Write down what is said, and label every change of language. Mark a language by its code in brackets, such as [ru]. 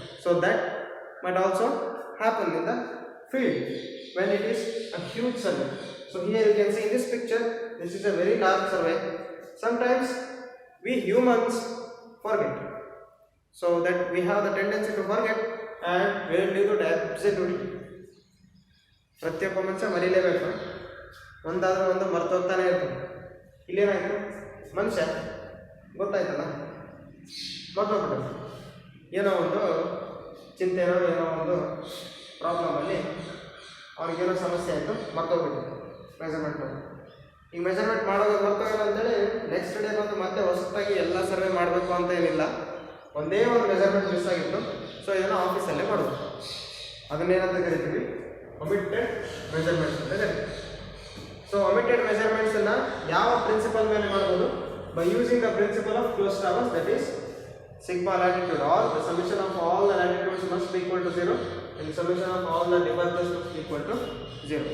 [en] So that might also happen in the field when it is a huge survey. So here you can see in this picture, this is a very large survey. Sometimes we humans forget, so that we have the tendency to forget and we will do that absolutely. [kn] ಪ್ರತಿಯೊಬ್ಬ ಮನುಷ್ಯ ಮರೀಲೇಬೇಕು, ಒಂದಾದ್ರೂ ಒಂದು ಮರ್ತೋಗ್ತಾನೆ ಇರ್ತದೆ. ಇಲ್ಲೇನಾಯ್ತು, ಮನುಷ್ಯ ಗೊತ್ತಾಯ್ತಲ್ಲ ಮರ್ತೋಗ್ಬಿಟ್ಟು ಏನೋ ಒಂದು ಚಿಂತೆನೋ ಏನೋ ಒಂದು ಪ್ರಾಬ್ಲಮಲ್ಲಿ ಅವ್ರಿಗೇನೋ ಸಮಸ್ಯೆ ಆಯಿತು, ಮರ್ತೋಗ್ಬಿಟ್ಟು ಮೆಜರ್ಮೆಂಟ್. ಈಗ ಮೆಜರ್ಮೆಂಟ್ ಮಾಡೋದು ಮರ್ತೋಗಿಲ್ಲ ಅಂತೇಳಿ ನೆಕ್ಸ್ಟ್ ಡೇ ಬಂದು ಮತ್ತೆ ಹೊಸದಾಗಿ ಎಲ್ಲ ಸರ್ವೆ ಮಾಡಬೇಕು ಅಂತ ಏನಿಲ್ಲ. ಒಂದೇ ಒಂದು ಮೆಜರ್ಮೆಂಟ್ ಮಿಸ್ ಆಗಿತ್ತು, ಸೊ ಇದನ್ನು ಆಫೀಸಲ್ಲೇ ಮಾಡೋದು. ಅದನ್ನೇನಂತ ಕರಿತೀವಿ, ಒಮಿಟೆಡ್ ಮೆಜರ್ಮೆಂಟ್ಸ್ ಅಂತ ಕರಿತೀವಿ. ಸೊ ಒಮಿಟೆಡ್ ಮೆಜರ್ಮೆಂಟ್ಸನ್ನು ಯಾವ ಪ್ರಿನ್ಸಿಪಲ್ ಮೇಲೆ ಮಾಡ್ಬೋದು? [en] By using the principle of close traverse, that is sigma latitude. All the summation of all the latitudes must be equal to 0 and summation of all the departures must be equal to 0.